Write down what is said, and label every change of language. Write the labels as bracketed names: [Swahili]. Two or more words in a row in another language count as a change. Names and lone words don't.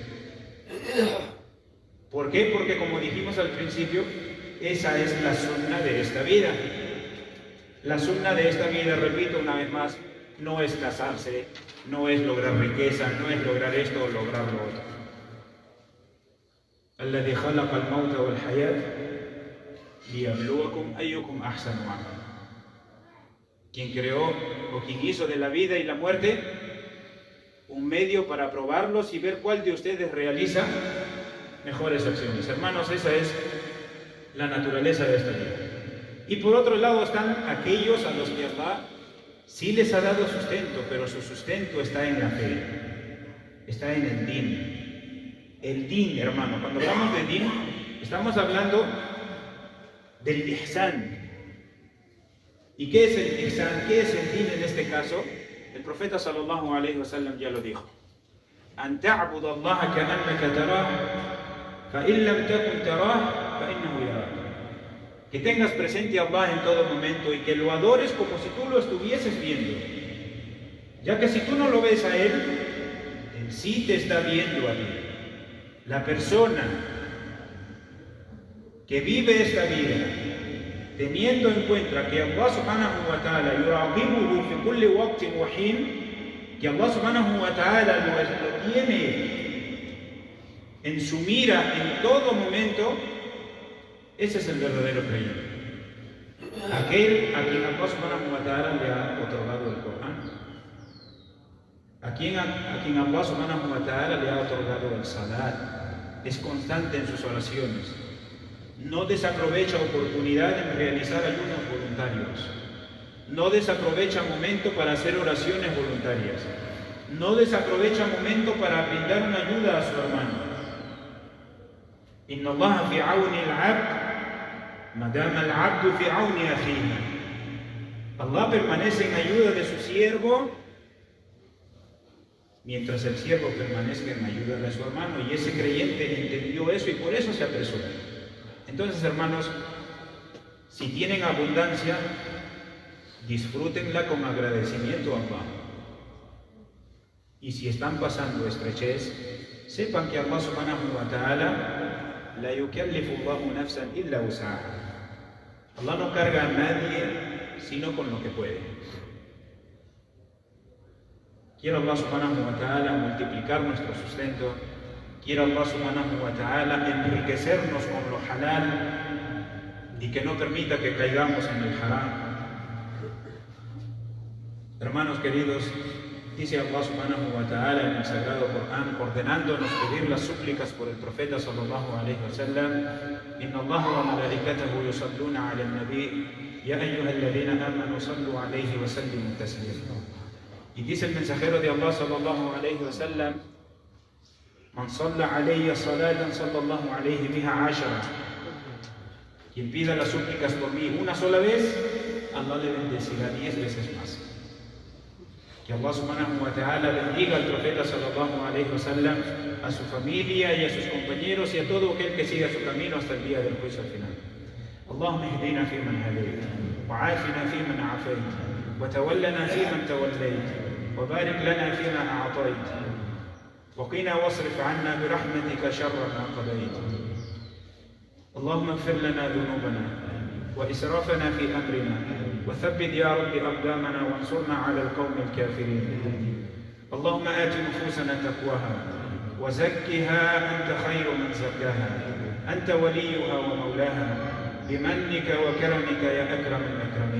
[Spanish] ¿Por qué? Porque como dijimos al principio, esa es la sunna de esta vida. La sunna de esta vida, repito una vez más, no es casarse, no es lograr riqueza, no es lograr esto o lograr lo otro. [Arabic] الذي خلق الموت والحياة ليبلوكم أيكم أحسن عملا. [Spanish] Quien creó o quien hizo de la vida y la muerte un medio para probarlos y ver cuál de ustedes realiza mejores acciones. Hermanos, esa es la naturaleza de esta vida. Y por otro lado están aquellos a los que Allah sí les ha dado sustento, pero su sustento está en la fe, está en el din. El din, hermano, cuando hablamos de din, estamos hablando del ihsan. ¿Y qué es el ihsan? ¿Qué es el din en este caso? El profeta [Arabic] صلى الله عليه وسلم [Spanish] ya lo dijo. [Arabic] أن تعبد الله كأنك تراه فإن لم تكن تراه فإنه يراك. [Spanish] Que tengas presente a Allah en todo momento y que lo adores como si tú lo estuvieses viendo. Ya que si tú no lo ves a Él, Él sí te está viendo a ti. La persona que vive esta vida teniendo en cuenta que Allah [Arabic] سبحانه وتعالى يراقبه في كل وقت وحين, [Spanish] que Allah [Arabic] سبحانه وتعالى [Spanish] lo tiene en su mira en todo momento, ese es el verdadero creyente. Aquel a quien Allah [Arabic] سبحانه وتعالى [Spanish] le ha otorgado el Corán, a quien Allah [Arabic] سبحانه وتعالى [Spanish] le ha otorgado el salat, es constante en sus oraciones, no desaprovecha oportunidad en realizar ayunos voluntarios, No desaprovecha momento para hacer oraciones voluntarias. No desaprovecha momento para brindar una ayuda a su hermano. [Arabic] إن الله في عون العبد ما دام العبد في عون أخيه. [Spanish] Allah permanece en ayuda de su siervo mientras el siervo permanezca en ayuda de su hermano. Y ese creyente entendió eso y por eso se apresuró. Entonces, hermanos, si tienen abundancia, disfrútenla con agradecimiento a Allah. Y si están pasando estrechez, sepan que Allah [Arabic] سبحانه وتعالى لا يكلف الله نفسا إلا وسعها. [Spanish] Allah no carga a nadie sino con lo que puede. Quiere Allah [Arabic] سبحانه وتعالى [Spanish] multiplicar nuestro sustento. Quiere Allah [Arabic] سبحانه وتعالى [Spanish] enriquecernos con lo halal y que no permita que caigamos en el haram. Hermanos queridos, dice Allah [Arabic] سبحانه وتعالى [Spanish] en el Sagrado Corán, ordenándonos pedir las súplicas por el profeta [Arabic] صلى الله عليه وسلم إن الله وملائكته يصلون على النبي يا أيها الذين آمنوا صلوا عليه وسلموا تسليما. [Spanish] Y dice el mensajero de Allah [Arabic] صلى الله عليه وسلم من صلى علي صلاة صلى الله عليه بها عشرا. [Spanish] Quien pida las súplicas por mí una sola vez, Allah le bendecirá 10 veces más. Que Allah [Arabic] سبحانه وتعالى [Spanish] bendiga al profeta [Arabic] صلى الله عليه وسلم, [Spanish] a su familia y a sus compañeros y a todo aquel que siga su camino hasta el día del juicio final. [Arabic] اللهم اهدنا فيمن هديت وعافنا فيمن عافيت وتولنا فيمن توليت وبارك لنا فيما أعطيت وقنا واصرف عنا برحمتك شر ما قضيت. اللهم اغفر لنا ذنوبنا وإسرافنا في أمرنا وثبت يا رب أقدامنا وانصرنا على القوم الكافرين. اللهم آت نفوسنا تقواها وزكها أنت خير من زكاها أنت وليها ومولاها بمنك وكرمك يا أكرم الأكرمين.